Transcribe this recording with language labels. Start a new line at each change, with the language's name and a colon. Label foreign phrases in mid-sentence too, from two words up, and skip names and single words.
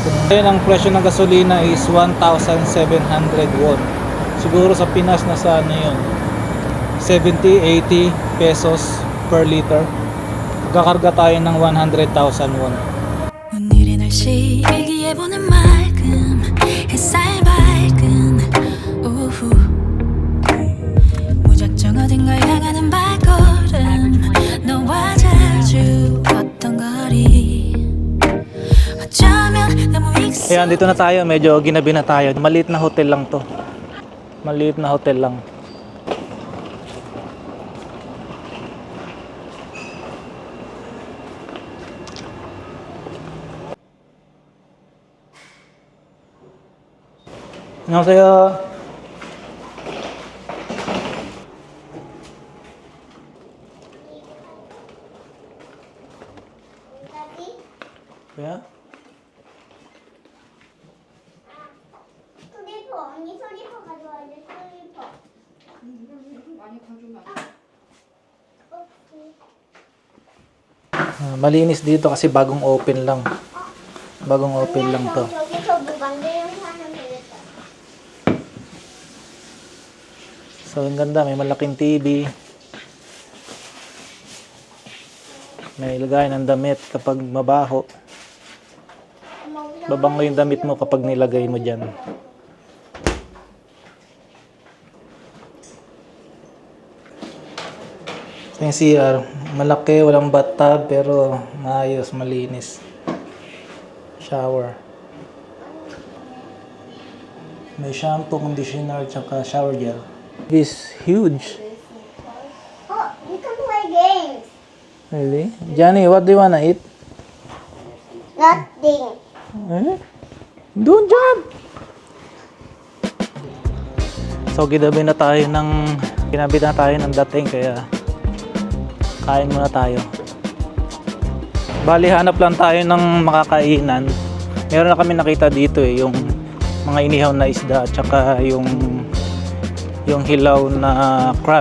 Filipino: Ngayon ang presyo ng gasolina is 1,700 won. Siguro sa Pinas nasa ano yun, 70-80
English: pesos per liter.
Filipino: Magkakarga tayo ng 100,000 won.
Korean: 오늘의 날씨 일기예보는 맑음 햇살 밝은 오후 무작정 어딘가 향하는 발걸음 너와 자주 걷던 거리 어쩌면 너무 익숙
Filipino: Ayan, dito na tayo. Medyo ginabi na tayo. Maliit na hotel lang to. Maliit na hotel lang.
Korean: 안녕하세요. 뭐야? 슬리퍼 언니 슬리퍼 가져와야 돼 슬리퍼 많이 가져가
Filipino: Malinis dito kasi bagong open lang. Bagong open lang to.
Korean: 저기서 뭐 만들면 하면 되겠다
Filipino: So, ang ganda. May malaking TV. May lagay ng damit kapag mabaho. Babango yung damit mo kapag nilagay mo dyan. So, yung CR, malaki, walang bathtub, pero maayos, malinis. Shower. May shampoo, conditioner, tsaka
English: shower gel. This huge. Oh, you can play games Really? Johnny, what do you wanna eat? nothing
Filipino: Eh? Doon dyan! So, ginabi na tayo ng dating, kaya kain muna tayo. Bali, hanap lang tayo ng makakainan. Meron na kami nakita dito yung mga inihaw na isda at saka yung hilaw na crab.